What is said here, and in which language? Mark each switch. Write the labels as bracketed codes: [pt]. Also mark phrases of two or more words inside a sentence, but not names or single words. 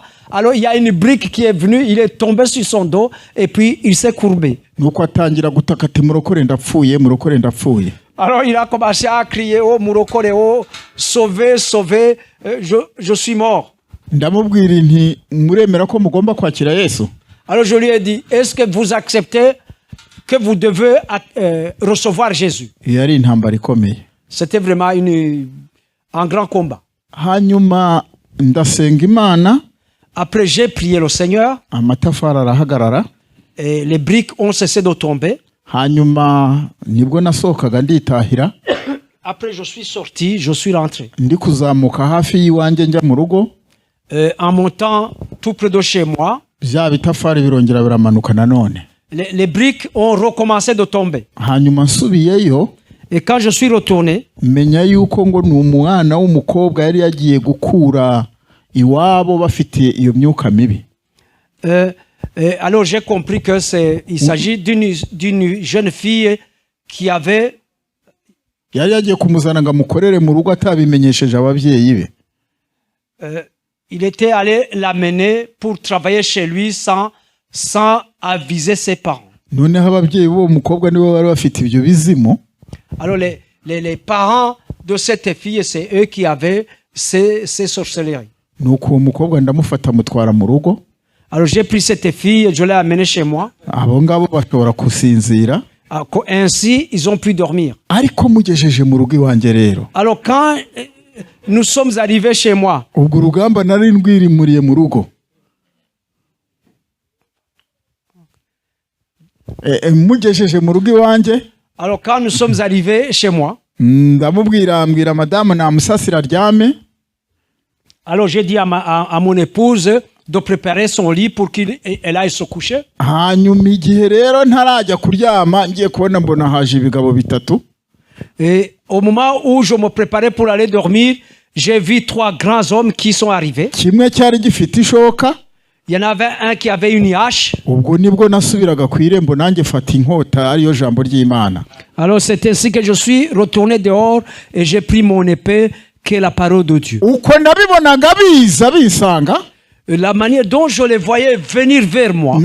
[fr] Alors il y a une brique qui est venue, il est tombé sur son dos et puis il s'est courbé. [rw] nuko atangira gutaka ati murokore ndapfuye murokore ndapfuye. [fr] Alors il a commencé à crier, oh murokore, oh sauvez, je suis mort. [rw] ndamubwira nti muremera ko mugomba kwakira Yesu. [fr] Alors je lui ai dit, est-ce que vous acceptez que vous devez recevoir Jésus? [rw] yari intambara ikomeye. [fr] C'était vraiment un grand combat. [rw] Hanyuma ndasenga Imana, [fr] Après, j'ai prié le Seigneur [rw] amatafari arahagarara. [fr] et les briques ont cessé de tomber. [rw] Hanyuma nibwo nasohokaga nditahira, [fr] Après, je suis sorti, je suis rentré. [rw] ndi kuzamuka hafi y'iwanjye njya mu rugo, [fr] En montant tout près de chez moi, [rw] bya bitafari birongera biramanuka nanone. [fr] les briques ont recommencé de tomber. [rw] Hanyuma nsubiyeyo, [fr] Et quand je suis retourné, [rw] menya yuko ngo ni umwana w'umukobwa yari yagiye gukura iwabo bafite iyo myuka mibi. [fr] alors j'ai compris que il s'agit d'une jeune fille qui avait [rw] Yari yagiye kumuzana ngo amukorere mu rugo atabimenyesheje ababyeyi be. [fr] il était allé l'amener pour travailler chez lui sans aviser ses parents. [rw] Noneho ababyeyi b'uwo mukobwa nibo bari bafite ibyo bizimu. [fr] Alors les parents de cette fille, c'est eux qui avaient ces sorcelleries. [rw] Nuko uwo mukobwa ndamufata mutwara mu rugo. [fr] Alors j'ai pris cette fille, je l'ai amenée chez moi. [rw] Abo ngabo bashobora kusinzira. [fr] Ainsi, ils ont pu dormir. [rw] Ariko mugejeje mu rugo iwanjye rero, [fr] Alors quand nous sommes arrivés chez moi, [rw] ubwo urugamba nari ndwirimuriye mu rugo. Mugejeje mu rugo iwanjye, [fr] alors quand nous sommes arrivés chez moi, [rw] ndamubwira madamu namusasira aryame. [fr] alors j'ai dit à mon épouse de préparer son lit pour qu'elle aille se coucher. [rw] Hanyuma igihe rero ntarajya kuryama ngiye kubona mbona haje ibigabo bitatu. [fr] Et au moment où je me préparais pour aller dormir, j'ai vu 3 grands hommes qui sont arrivés. [rw] Kimwe cyari gifite ishoka. [fr] Il y en avait un qui avait une hache. [rw] Ubwo nibwo nasubiraga ku irembo nanjye fata inkota ariyo jambo ry'Imana. [fr] Alors c'est ainsi que je suis retourné dehors et j'ai pris mon épée qui est la parole de Dieu. [rw] Uko nabibonaga biza bisanga, [fr] La manière dont je les voyais venir vers moi,